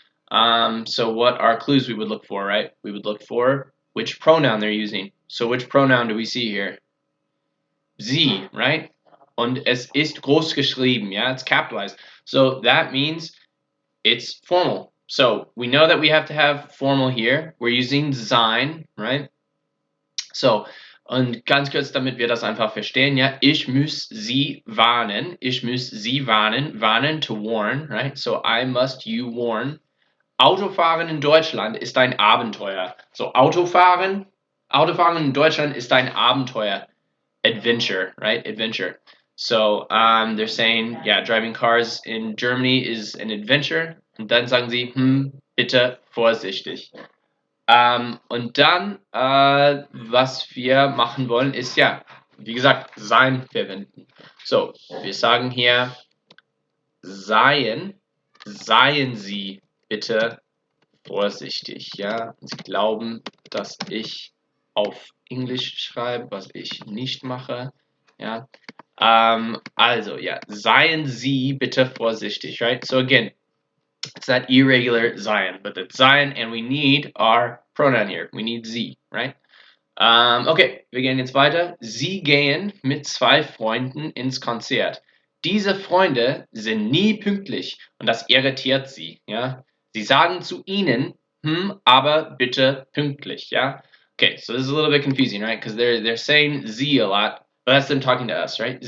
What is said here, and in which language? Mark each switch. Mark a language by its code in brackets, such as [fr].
[en] So what are clues we would look for, right? We would look for which pronoun they're using. So which pronoun do we see here? [de] Sie, right? Und es ist groß geschrieben, [en] yeah, it's capitalized. So that means it's formal. So we know that we have to have formal here. We're using sein, right? [de] So, und ganz kurz, damit wir das einfach verstehen, ja, ich muss Sie warnen, warnen [en] to warn, right? So, I must you warn. [de] Autofahren in Deutschland ist ein Abenteuer. So, Autofahren in Deutschland ist ein Abenteuer. [en] Adventure, right? Adventure. So, they're saying, yeah, driving cars in Germany is an adventure. [de] Und dann sagen sie, bitte vorsichtig. Und dann, was wir machen wollen, ist ja, wie gesagt, sein verwenden. So, wir sagen hier, seien Sie bitte vorsichtig, ja. Sie glauben, dass ich auf Englisch schreibe, was ich nicht mache. ja. Also, ja, seien Sie bitte vorsichtig, right? [en] So again, it's that irregular sein, but it's sein, and we need our pronoun here. We need Sie, right? [de] Okay, wir gehen jetzt weiter. Sie gehen mit 2 Freunden ins Konzert. Diese Freunde sind nie pünktlich und das irritiert sie, ja. Sie sagen zu ihnen, aber bitte pünktlich, ja. [en] Okay, so this is a little bit confusing, right? Because they're saying sie a lot, but that's them talking to us, right?